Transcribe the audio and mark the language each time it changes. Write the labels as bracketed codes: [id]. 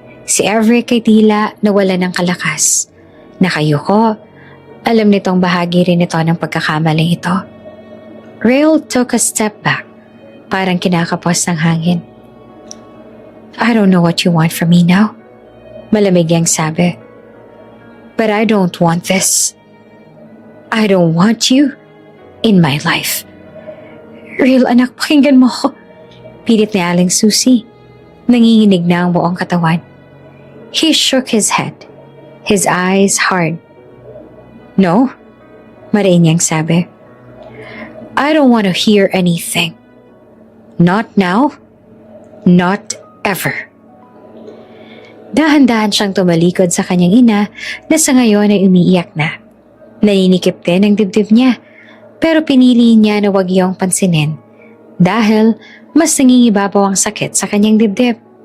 [tl] Si Everett ay tila nawala ng kalakas. Nakayuko, alam nitong bahagi rin ito ng pagkakamaling ito. [en] Rael took a step back, [tl] parang kinakapos ng hangin. [en] I don't know what you want from me now. [tl] Malamig yang sabi. [en] But I don't want this. I don't want you in my life. [tl] Rael, anak, pakinggan mo ko. Pilit ni Aling Susie. Nanginginig na ang buong katawan. [en] He shook his head. His eyes hard. No, [tl] mariin niyang sabi. [en] I don't want to hear anything. Not now. Not ever. [tl] Dahan-dahan siyang tumalikod sa kanyang ina na sa ngayon ay umiiyak na. Naninikip din ang dibdib niya, pero pinili niya na wag iyong pansinin dahil mas nangingibabaw ang sakit sa kanyang dibdib.